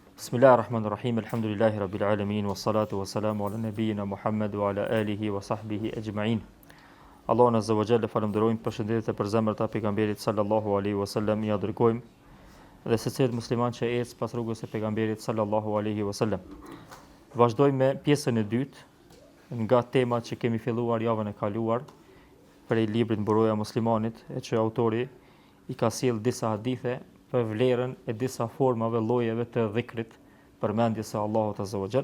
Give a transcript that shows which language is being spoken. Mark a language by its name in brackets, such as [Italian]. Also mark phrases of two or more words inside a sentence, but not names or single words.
[Arabic] بسم الله الرحمن الرحيم. الحمد لله رب العالمين والصلاة والسلام على نبينا محمد وعلى آله وصحبه أجمعين. [Albanian] Allahun [Arabic] عز وجل [Albanian] falenderojmë, përshëndetje për zemrat e pejgamberit [Arabic] صلى الله عليه وسلم, [Albanian] ja dërgojmë dhe secili musliman që ecë pas rrugës së pejgamberit [Arabic] صلى الله عليه وسلم. [Albanian] Vazhdojmë me pjesën e dytë nga temat që kemi filluar javën e kaluar për librin Buroja e Muslimanit, e që autori i ka sjell disa hadithe për vlerën e disa formave llojeve të dhikrit, përmendjes së Allahut [Arabic] عز وجل.